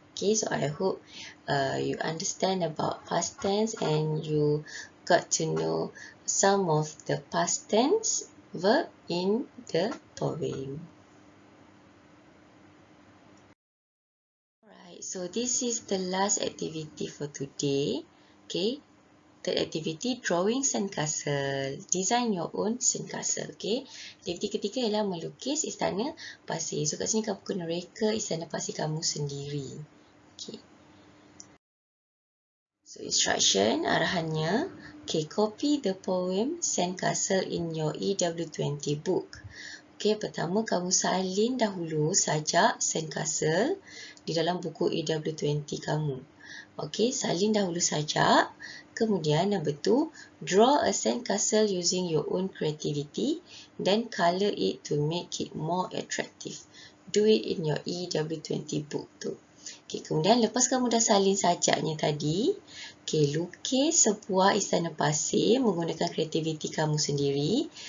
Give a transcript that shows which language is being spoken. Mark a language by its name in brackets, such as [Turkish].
[English] Okay, so I hope you understand about past tense and you got to know some of the past tense verb in the poem. Alright, so this is the last activity for today. Okay, third activity, drawing sandcastle. Design your own sandcastle. [Malay] Okay, aktiviti ketiga ialah melukis istana pasir. So kat sini kamu kena reka istana pasir kamu sendiri. Okay. [English] So instruction, arahannya. Okay, copy the poem Sandcastle in your EW20 book. [Malay] Okay, pertama kamu salin dahulu sajak Sandcastle di dalam buku EW20 kamu. [English] Okay, [Malay] salin dahulu sajak. Kemudian [English] number 2, draw a sandcastle using your own creativity, then color it to make it more attractive. Do it in your EW20 book tu. [Malay] Okay, kemudian lepas kamu dah salin sajaknya tadi, okay, lukis sebuah istana pasir menggunakan kreativiti kamu sendiri.